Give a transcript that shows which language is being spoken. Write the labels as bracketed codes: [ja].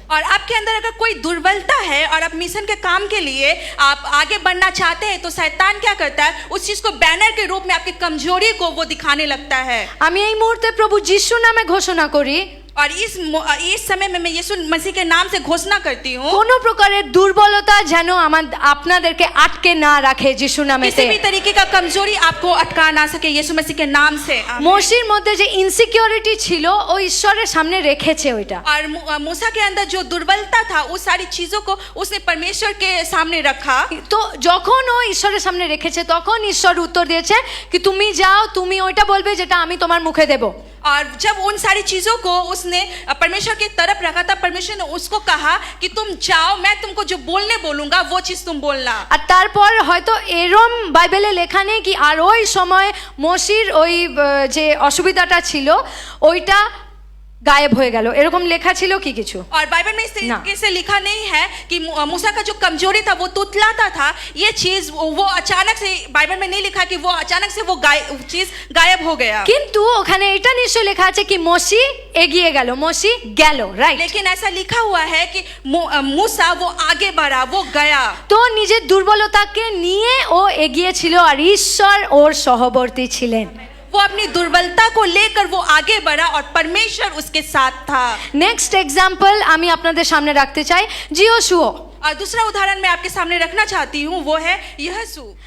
[hi] और आपके अंदर अगर कोई दुर्बलता है और आप मिशन के काम के लिए आप आगे बढ़ना चाहते हैं, तो शैतान क्या करता है, उस चीज को बैनर के रूप में आपकी कमजोरी को वो दिखाने लगता है। [bn] আমি এই মুহূর্তে প্রভু যিশু নামে ঘোষণা করি, [hi] और इस समय में मैं यीशु मसीह के नाम से घोषणा करती हूँ, [bn] কোনো প্রকারের দুর্বলতা যেন আপনাদেরকে আটকে না রাখে যিশু নামেতে। [hi] किसी भी तरीके का कमजोरी आपको अटका ना सके यीशु मसीह के नाम से। [bn] মোশির মধ্যে যে ইনসিকিউরিটি ছিল ও ঈশ্বরের সামনে রেখেছে ওইটা। [hi] और मूसा के अंदर जो दुर्बलता था, उस सारी चीजों को उसने परमेश्वर के सामने रखा। [bn] তো যখন ও ঈশ্বরের সামনে রেখেছে তখন ঈশ্বর উত্তর দিয়েছে কি তুমি যাও, তুমি ওইটা বলবে যেটা আমি তোমার মুখে দেব। [hi] और जब उन सारी चीजों को उसने परमेश्वर की तरफ रखा था, परमेश्वर ने उसको कहा कि तुम जाओ, मैं तुमको जो बोलने बोलूंगा वो चीज तुम बोलना। [bn] আর তারপর হয়তো এরম বাইবেলে লেখা নেই কি আর ওই সময় মোশির ওই যে অসুবিধাটা ছিল ওইটা গায়েব হয়ে গেল, এরকম লেখা ছিল কি কিছু? [hi] और बाइबल में इस तरीके से लिखा नहीं है कि मूसा का जो कमजोरी था वो तुतलाता था, ये चीज वो अचानक से बाइबल में नहीं लिखा कि वो अचानक से वो चीज गायब हो गया। [bn] কিন্তু ওখানে এটা নিশ্চয় লেখা আছে কি মোশি এগিয়ে গেল, মোশি গেল, রাইট? [hi] लेकिन ऐसा लिखा हुआ है कि मूसा वो आगे बढ़ा, वो गया। [bn] তো নিজের দুর্বলতাকে নিয়ে ও এগিয়েছিল আর ঈশ্বর ওর সহবর্তী ছিলেন। [hi] वो अपनी दुर्बलता को लेकर वो आगे बढ़ा और परमेश्वर उसके साथ था। [bn] নেক্সট এক্সাম্পল আমি আপনাদের সামনে রাখতে চাই জিওশুও। [hi] और दूसरा उदाहरण मैं आपके सामने रखना चाहती हूँ, वो है यहोशू।